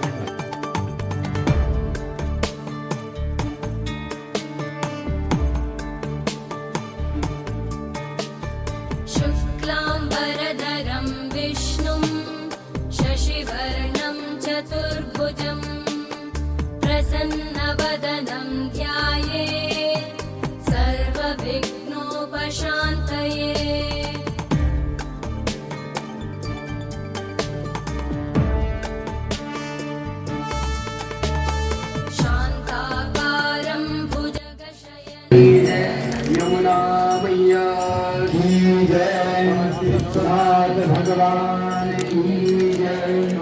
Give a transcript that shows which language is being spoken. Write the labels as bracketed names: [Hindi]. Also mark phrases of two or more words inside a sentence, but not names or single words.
[Sanskrit] ശുക്ലാംബരധരം വിഷ്ണും ശശിവർണം ചതുർഭുജം പ്രസന്നവദനം ധ്യായേത് സർവവിഘ്നോപശാന്തയേ. ശാന്താകാരം ഭുജഗശയനം [Hindi] यमुना मैया की जय, सिद्धार्थ भगवान की जय,